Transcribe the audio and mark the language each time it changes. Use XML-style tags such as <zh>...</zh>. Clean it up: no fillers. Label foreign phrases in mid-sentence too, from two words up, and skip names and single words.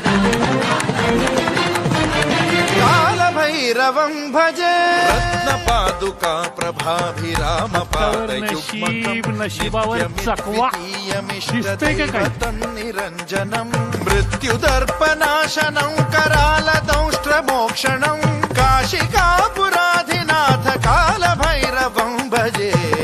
<sa>काल भैरवं भजे. रत्नपाद पादुका प्रभाभिराम</sa> <mr>नशीब, नशिबावर चकवा. दिसतंय का काय?</mr> <sa>निरंजनम मृत्युदर्पनाशनं कराल दंष्ट्रमोक्षणं काशिकापुराधिनाथ कालभैरवं भजे.</sa>